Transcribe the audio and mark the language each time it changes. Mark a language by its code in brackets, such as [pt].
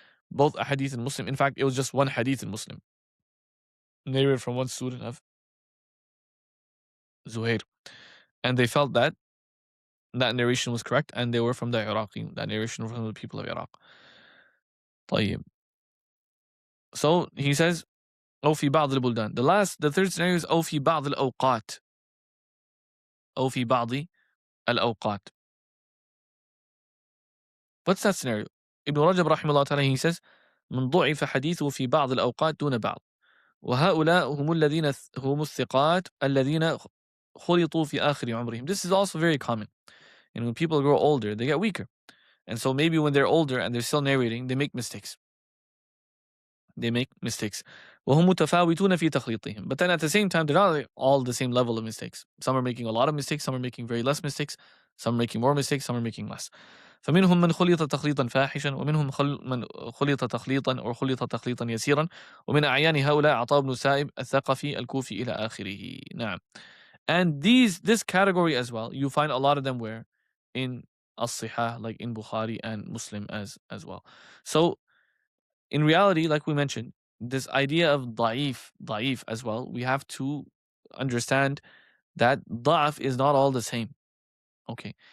[en] Both ahadith in Muslim, in fact, it was just one hadith in Muslim, narrated from one student of Zuhair. And they felt that narration was correct, and they were from the Iraqi. That narration was from the people of Iraq. [ar] طيب. [en] So he says, [ar] أو في بعض البلدان. [en] The third scenario is [ar] أو في بعض الأوقات. أو في بعض الأوقات. [en] What's that scenario? Ibn Rajab rahimahullah ta'ala, he says, [ar] من ضعف حديثه في بعض الأوقات دون بعض. وهؤلاء هم الذين هم الثقات الذين خلطوا في آخر عمرهم. [en] This is also very common. And when people grow older, they get weaker. And so maybe when they're older and they're still narrating, they make mistakes. [ar] وهم متفاوتون في تخليطهم. [en] But then at the same time, they're not all the same level of mistakes. Some are making a lot of mistakes, some are making very less mistakes, some are making more mistakes, some are making less. [ar] فمنهم من خلط تخليطا فاحشا ومنهم من خلط تخليطا أو خلط تخليطا يسيرا ومن أعيان هؤلاء عطاء بن سائب الثقفي الكوفي إلى آخره. نعم. [en] And this category as well, you find a lot of them where in as-sihah, like in Bukhari and Muslim as well. So in reality, like we mentioned, this idea of taḍʿīf as well, we have to understand that ضعف is not all the same. Okay.